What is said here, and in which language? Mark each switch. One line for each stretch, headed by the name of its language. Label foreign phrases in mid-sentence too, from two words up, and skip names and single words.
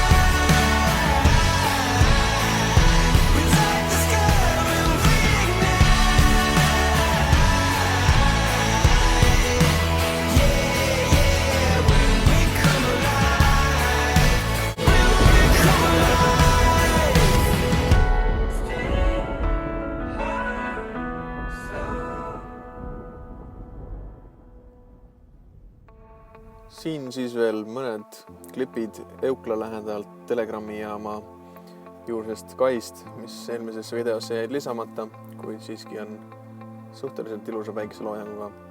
English: We light the sky when we ignite. Yeah, when we come alive. When we come alive. Stay
Estonian: Siin siis veel mõned klipid Eukla lähedalt Telegrami jaama juursest kaist, mis eelmisesse videosse jäid lisamata, kuid siiski on suhteliselt ilusa päikeseloojanguga.